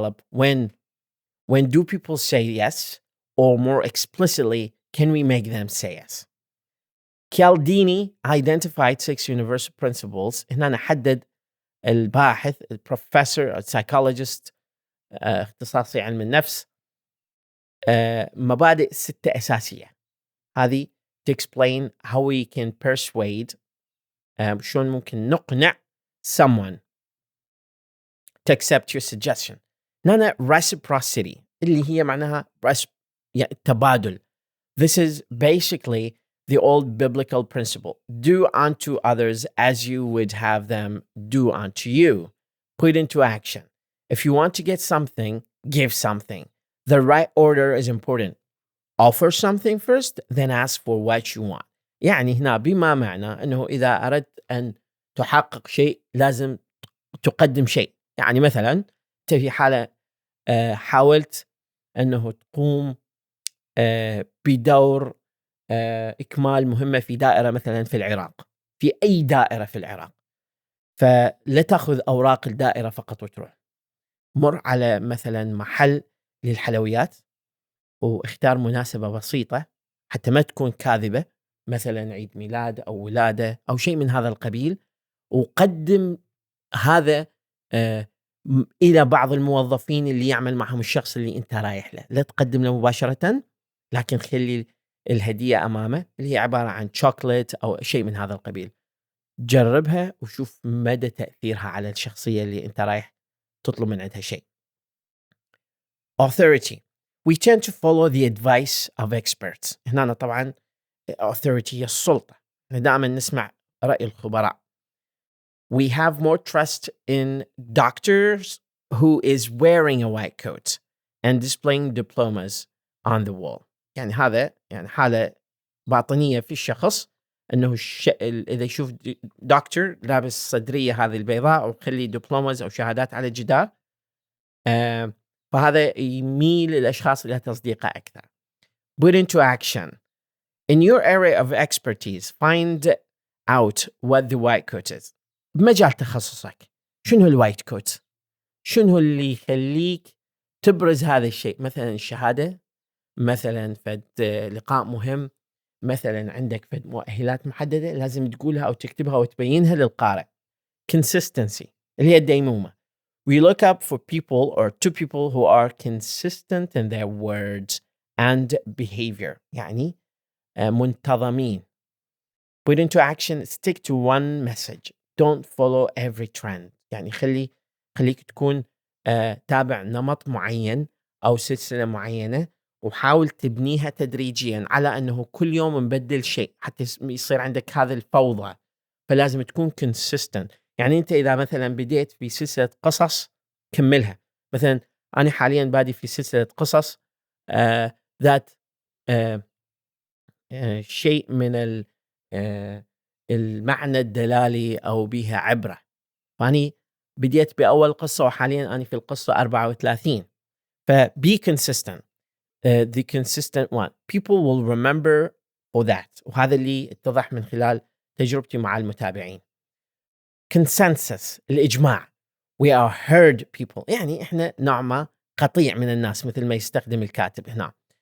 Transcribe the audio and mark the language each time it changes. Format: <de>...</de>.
<en>When do people say yes, or more explicitly, can we make them say yes? Cialdini identified 6 universal principles.</en> <ar>هنا نحدد الباحث, البروفيسور, السايكولوجيست, اختصاصي علم النفس, مبادئ 6 أساسية.</ar> <en>هذه to explain how we can persuade,</en> <ar>شلون ممكن نقنع</ar> <en>someone to accept your suggestion.</en> <ar>هنا reciprocity اللي هي معناها يعني التبادل.</ar> <en>This is basically the old biblical principle. Do unto others as you would have them do unto you. Put into action. If you want to get something, give something. The right order is important. Offer something first, then ask for what you want.</en> <ar>يعني هنا بما معنى أنه إذا أردت أن تحقق شيء لازم تقدم شيء. يعني مثلا أنت في حالة حاولت أنه تقوم بدور إكمال مهمة في دائرة مثلا في العراق، في أي دائرة في العراق، فلا تأخذ أوراق الدائرة فقط وتروح. مر على مثلا محل للحلويات واختار مناسبة بسيطة حتى ما تكون كاذبة، مثلا عيد ميلاد أو ولادة أو شيء من هذا القبيل، وقدم هذا إلى بعض الموظفين اللي يعمل معهم الشخص اللي أنت رايح له. لا تقدم له مباشرة، لكن خلي الهدية أمامه اللي هي عبارة عن شوكولات أو شيء من هذا القبيل. جربها وشوف مدى تأثيرها على الشخصية اللي أنت رايح تطلب من عندها شيء.</ar> <en>Authority. We tend to follow the advice of experts.</en> <ar>هنا طبعا authority هي السلطة. دائما نسمع رأي الخبراء.</ar> <en>We have more trust in doctors who is wearing a white coat and displaying diplomas on the wall.</en> <ar>يعني هذا يعني حالة باطنية في الشخص أنه إذا يشوف دكتور لابس صدرية هذه البيضاء وخلي دبلومز أو شهادات على الجدار، فهذا يميل الأشخاص إلى تصديقه أكثر.</ar> <en>Put into action. In your area of expertise, find out what the white coat is.</en> <ar>بمجال تخصصك شنو الوايت كوت؟ شنو اللي يخليك تبرز هذا الشيء؟ مثلا الشهادة، مثلا فد لقاء مهم، مثلا عندك فد مؤهلات محددة لازم تقولها أو تكتبها وتبينها للقارئ. Consistency اللي هي الديمومة.</ar> <en>We look up for people or to people who are consistent in their words and behavior.</en> <ar>يعني منتظمين.</ar> <en>Put into action. Stick to one message. Don't follow every trend.</en> <ar>يعني خليك تكون تابع نمط معين أو سلسلة معينة، وحاول تبنيها تدريجيا على أنه كل يوم نبدل شيء حتى يصير عندك هذه الفوضى. فلازم تكون consistent. يعني أنت إذا مثلا بديت في سلسلة قصص كملها. مثلا أنا حاليا بادي في سلسلة قصص ذات شيء من المعنى الدلالي أو بها عبرة. فأني بديت بأول قصة وحاليا أنا في القصة 34.</ar> <en>be consistent. The consistent one. People will remember for that.</en> <ar>وهذا اللي اتضح من خلال تجربتي مع المتابعين.</ar> <en>Consensus.</en> <ar>الإجماع.</ar> <en>We are herd people.</en> <ar>يعني إحنا نوع ما قطيع من الناس مثل ما يستخدم الكاتب هنا.</ar>